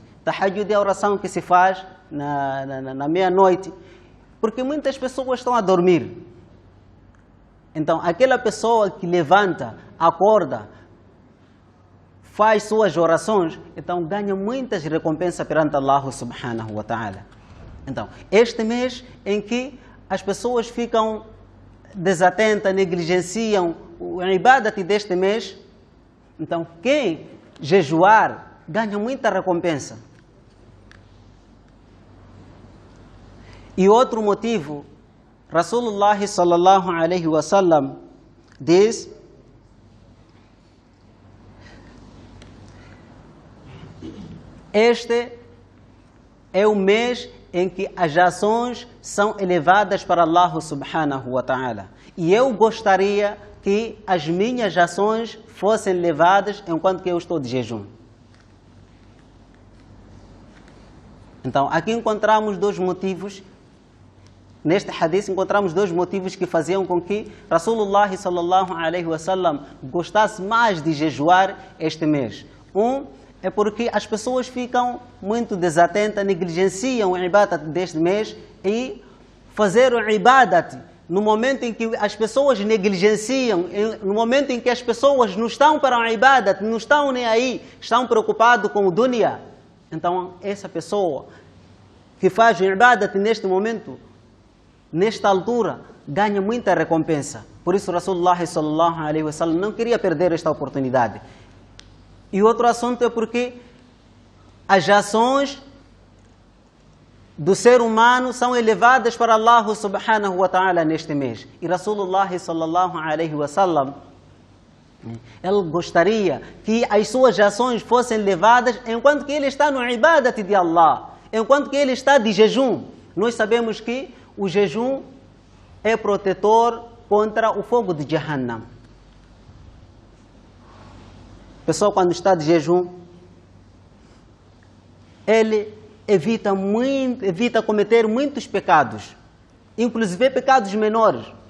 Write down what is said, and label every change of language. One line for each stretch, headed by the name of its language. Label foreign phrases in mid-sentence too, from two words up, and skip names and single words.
Portuguese: Tahajjud é a oração que se faz na meia-noite, porque muitas pessoas estão a dormir. Então, aquela pessoa que levanta, acorda, faz suas orações, então ganha muitas recompensas perante Allah
Arabic: سبحانه وتعالى.
Portuguese: Então, este mês em que as pessoas ficam desatentas, negligenciam o ibadat deste mês, então quem jejuar ganha muita recompensa. E outro motivo,
Arabic: رسول الله صلى الله عليه وسلم
Portuguese: diz: este é o mês em que as ações são elevadas para Allah
Arabic: سبحانه وتعالى.
Portuguese: E eu gostaria que as minhas ações fossem levadas enquanto que eu estou de jejum. Então, aqui encontramos dois motivos. Neste hadith encontramos dois motivos que faziam com que
Arabic: رسول الله صلى الله عليه وسلم
Portuguese: gostasse mais de jejuar este mês. Um é porque as pessoas ficam muito desatentas, negligenciam o ibadat deste mês, e fazer o ibadat no momento em que as pessoas negligenciam, no momento em que as pessoas não estão para o ibadat, não estão nem aí, estão preocupados com o dunya. Então, essa pessoa que faz o ibadat neste momento, nesta altura, ganha muita recompensa. Por isso,
Arabic: رسول الله صلى الله عليه وسلم
Portuguese: não queria perder esta oportunidade. E outro assunto é porque as ações do ser humano são elevadas para Allah
Arabic: سبحانه وتعالى
Portuguese: neste mês. E
Arabic: رسول الله صلى الله عليه وسلم,
Portuguese: ele gostaria que as suas ações fossem levadas enquanto que ele está no ibadat de Allah, enquanto que ele está de jejum. Nós sabemos que o jejum é protetor contra o fogo de Jahannam. A pessoa, quando está de jejum, ele evita cometer muitos pecados, inclusive pecados menores.